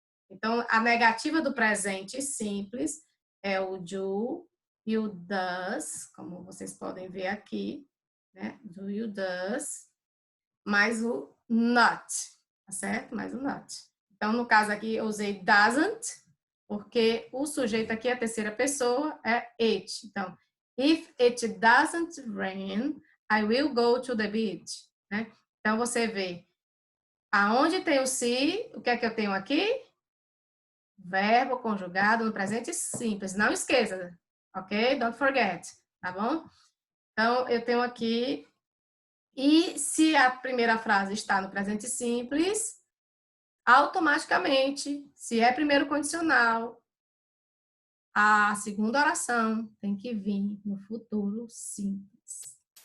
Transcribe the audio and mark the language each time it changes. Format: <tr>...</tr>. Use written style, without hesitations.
<pt>Então, a negativa do presente simples é o do e o does, como vocês podem ver aqui, né? Do e o does, mais o not, tá certo? Mais o not. Então, no caso aqui, eu usei doesn't, porque o sujeito aqui, a terceira pessoa, é it.</pt> <en>Então, if it doesn't rain, I will go to the beach.</en> <pt>Né? Então, você vê, aonde tem o se, o que é que eu tenho aqui? Verbo conjugado no presente simples. Não esqueça, ok?</pt> <en>Don't forget,</en> <pt>tá bom? Então, eu tenho aqui, e se a primeira frase está no presente simples, automaticamente, se é primeiro condicional, a segunda oração tem que vir no futuro simples.</pt>